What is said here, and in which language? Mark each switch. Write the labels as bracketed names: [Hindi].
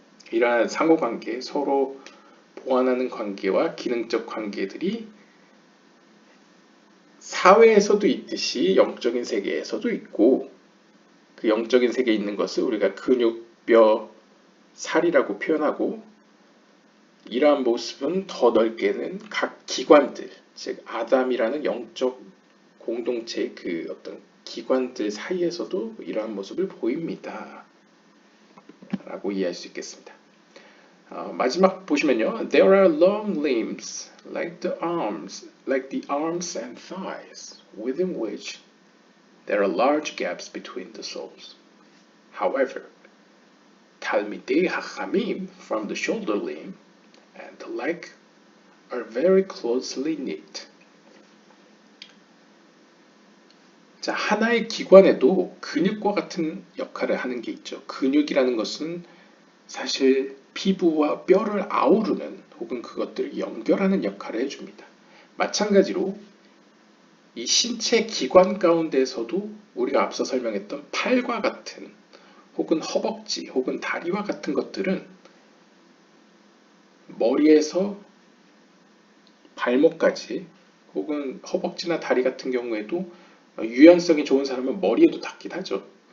[Korean] 이러한 상호관계, 서로 보완하는 관계와 기능적 관계들이 사회에서도 있듯이 영적인 세계에서도 있고, 그 영적인 세계에 있는 것을 우리가 근육, 뼈, 살이라고 표현하고, 이러한 모습은 더 넓게는 각 기관들, 즉 아담이라는 영적 공동체의 그 어떤 기관들 사이에서도 이러한 모습을 보입니다. 라고 이해할 수 있겠습니다. 마지막 보시면요. [English] There are long limbs like the arms and thighs, within which there are large gaps between the soles. However, Talmidei Hachamim from the shoulder limb and the leg are very closely knit. [Korean] 자, 하나의 기관에도 근육과 같은 역할을 하는 게 있죠. 근육이라는 것은 사실 피부와 뼈를 아우르는 혹은 그것들을 연결하는 역할을 해줍니다. 마찬가지로 이 신체 기관 가운데서도 우리가 앞서 설명했던 팔과 같은 혹은 허벅지 혹은 다리와 같은 것들은 머리에서 발목까지 혹은 허벅지나 다리 같은 경우에도 유연성이 좋은 사람은 머리에도 닿긴 하죠.